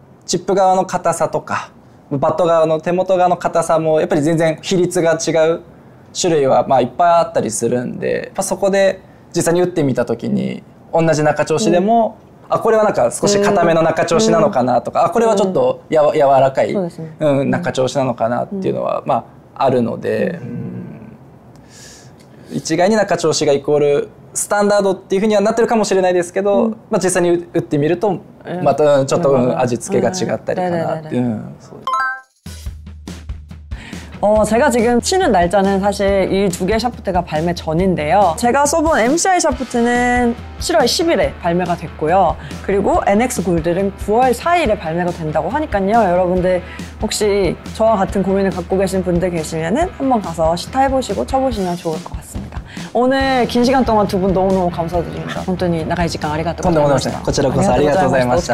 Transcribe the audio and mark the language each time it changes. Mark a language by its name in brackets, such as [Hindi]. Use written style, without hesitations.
[Japanese] チップ側の硬さとかバット側の手元側の硬さもやっぱり全然比率が違う種類はまあいっぱいあったりするんで、やっぱそこで実際に打ってみた時に同じ中調子でも、これはなんか少し硬めの中調子なのかなとか、これはちょっと柔らかい、中調子なのかなっていうのはまああるので、一概に中調子がイコールスタンダードっていうふうにはなってるかもしれないですけど、まあ、実際に打ってみるとまたちょっと味付けが違ったりかなっていう。 [Korean] 제가 지금 치는 날짜는 사실 이 두 개의 샤프트가 발매 전인데요. 제가 써본 MCI 샤프트는 7월 10일에 발매가 됐고요. 그리고 NX 골드는 9월 4일에 발매가 된다고 하니까요. 여러분들 혹시 저와 같은 고민을 갖고 계신 분들 계시면은 한번 가서 시타해보시고 쳐보시면 좋을 것 같습니다. 오늘 긴 시간 동안 두 분 너무너무 감사드립니다. [Japanese] 本当に長い時間ありがとうございました。こちらこそありがとうございました。